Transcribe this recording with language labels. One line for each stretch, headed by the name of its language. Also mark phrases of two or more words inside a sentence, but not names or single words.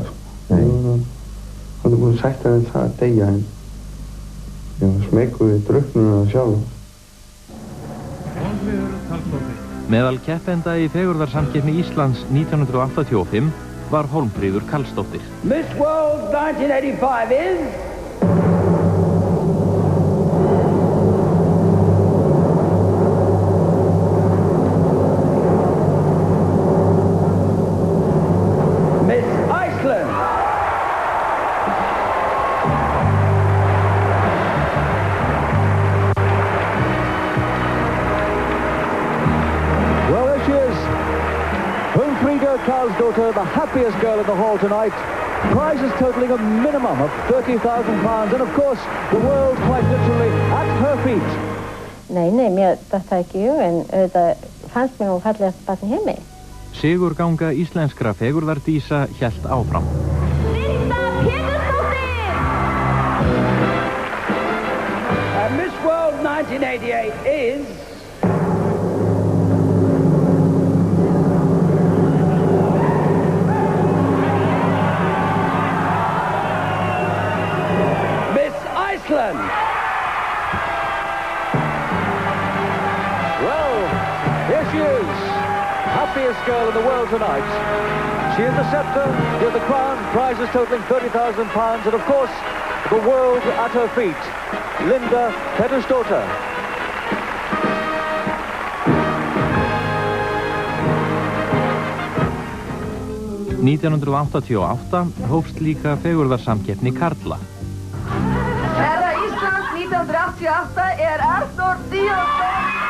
Icelandic: Hann er búin sagt að það að deyja en ég var smeykur við drukknuna sjálf. Meðal keppenda í fegurðarsamkeppni Íslands 1985 var Hólmfríður Karlsdóttir.
English: Miss World 1985 is... Miss Iceland. Well, there she is. Hólmfríður Karlsdóttir, the happiest girl in the hall tonight. Prizes totaling a minimum of £30,000 and of course the world quite literally at her feet.
Icelandic: Nei, mér þetta ekki en auðvitað fannst mér nú fallegast barn í heimi. Sigurganga íslenskra fegurðardísa hélt áfram.
English: Linda Pétursdóttir! Miss World 1988 is... Iceland. Well, here she is, happiest girl in the world tonight. She is the scepter, she is the crown, prizes totaling £30,000 and of course the world at her feet. Linda Pétursdóttir.
Icelandic: Í 1988 hófst líka fegurðarsamkeppni karla. Herra Íslands 1988 Arnór Díazson.